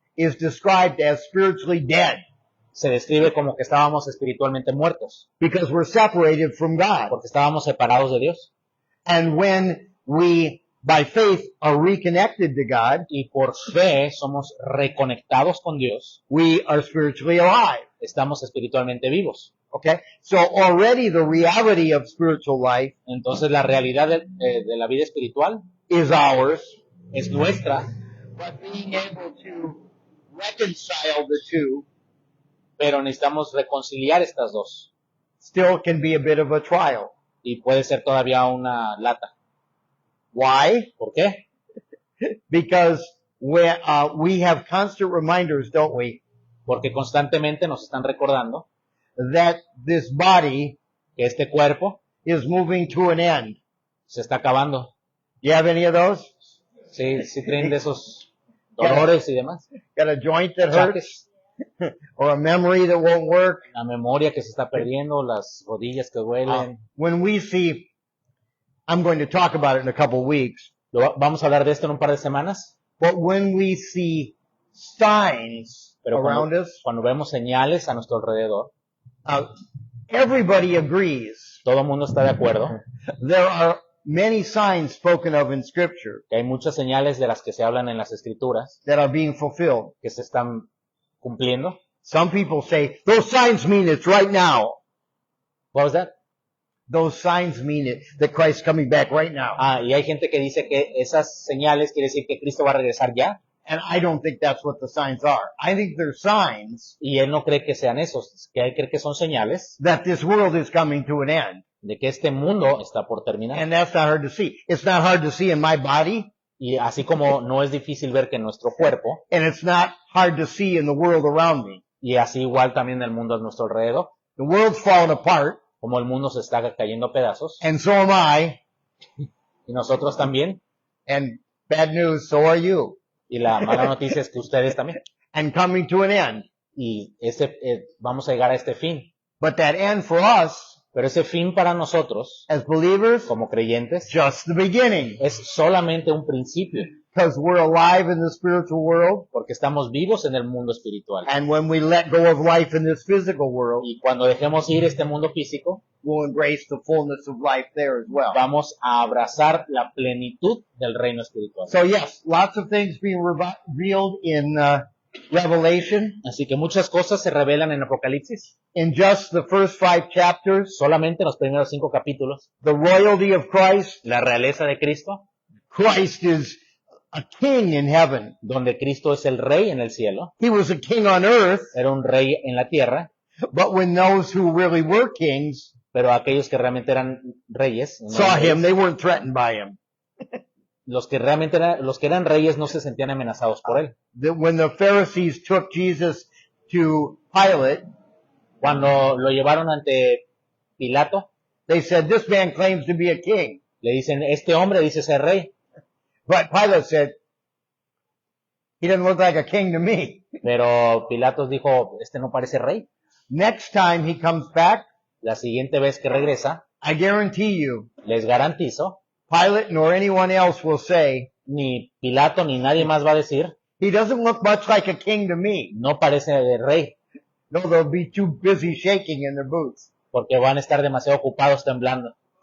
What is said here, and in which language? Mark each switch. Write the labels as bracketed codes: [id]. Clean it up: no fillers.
[en] is described as spiritually dead [es] se describe como que estábamos espiritualmente muertos, [en] because we're separated from God. [es] porque estábamos separados de Dios. [en] And when we, by faith, are reconnected to God, [es] Y por fe somos reconectados con Dios, [en] we are spiritually alive. [es] estamos espiritualmente vivos. [en] Okay? So already the reality of spiritual life [es] Entonces la realidad de la vida espiritual [en] is ours, [es] es nuestra, [en] but being able to reconcile the two [es] pero necesitamos reconciliar estas dos. [en] still can be a bit of a trial. [es] Y puede ser todavía una lata. [en] Why? [es] ¿Por qué? [en] Because we have constant reminders, don't we, [es] Porque constantemente nos están recordando [en] that this body [es] que este cuerpo [en] is moving to an end. [es] se está acabando. [en] You have any of those? [es] Sí, sí tienen de esos dolores y demás. [en] Got a joint that hurts? [es] Achaques, [en] Or a memory that won't work? [es] la memoria que se está perdiendo, las rodillas que duelen. [en] When we see, I'm going to talk about it in a couple weeks, [es] Vamos a hablar de esto en un par de semanas, [en] but when we see signs [es] pero [en] around us, [es] cuando vemos señales a nuestro alrededor, [en] everybody agrees [es] todo el mundo está de acuerdo [en] there are many signs spoken of in Scripture [es] que hay muchas señales de las que se hablan en las escrituras [en] that are being fulfilled. [es] que se están cumpliendo. [en] Some people say, those signs mean it's right now. What was that? those signs mean it, that Christ's coming back right now. [es] Y hay gente que dice que esas señales quiere decir que Cristo va a regresar ya, [en] And I don't think that's what the signs are. I think they're signs [es] y él no cree que sean esos, que él cree que son señales [en] that this world is coming to an end. [es] de que este mundo está por terminar. [en] And that's not hard to see. It's not hard to see in my body, [es] Y así como no es difícil ver que en nuestro cuerpo, [en] and it's not hard to see in the world around me. [es] y así igual también el mundo a nuestro alrededor, [en] The world's falling apart, [es] como el mundo se está cayendo a pedazos, [en] and so am I, [es] y nosotros también, [en] and bad news, so are you. [es] y la mala noticia es que ustedes también, [en] And coming to an end. [es] y vamos a llegar a este fin. [en] But that end for us, [es] Pero ese fin para nosotros, [en] as believers, [es] como creyentes, [en] just the beginning. [es] es solamente un principio, [en] Because we're alive in the spiritual world, [es] porque estamos vivos en el mundo espiritual. [en] and when we let go of life in this physical world, [es] Y cuando dejemos ir este mundo físico, [en] we'll embrace the fullness of life there as well. [es] vamos a abrazar la plenitud del reino espiritual. [en] So yes, lots of things being revealed in Revelation. [es] Así que muchas cosas se revelan en Apocalipsis. [en] In just the first 5 chapters, [es] Solamente en los primeros 5 capítulos, [en] the royalty of Christ. [es] la realeza de Cristo, [en] Christ is a king in heaven. [es] donde Cristo es el rey en el cielo, [en] He was a king on earth, [es] era un rey en la tierra, [en] but when those who really were kings [es] pero aquellos que realmente eran reyes, no [en] saw [es] eran [en] him, [es] reyes, [en] they weren't threatened by him. [es] los que eran reyes no se sentían amenazados por él. [en] That when the Pharisees took Jesus to Pilate, [es] Cuando lo llevaron ante Pilato, [en] they said, this man claims to be a king. [es] le dicen, este hombre dice ser rey, [en] But Pilate said, he doesn't look like a king to me. [es] pero Pilatos dijo, este no parece rey. [en] Next time he comes back, [es] La siguiente vez que regresa, [en] I guarantee you, [es] les garantizo, [en] Pilate nor anyone else will say, [es] ni Pilato ni nadie más va a decir, [en] he doesn't look much like a king to me. [es] no parece de rey, [en] No, they'll be too busy shaking in their boots. [es] porque van a estar demasiado ocupados temblando.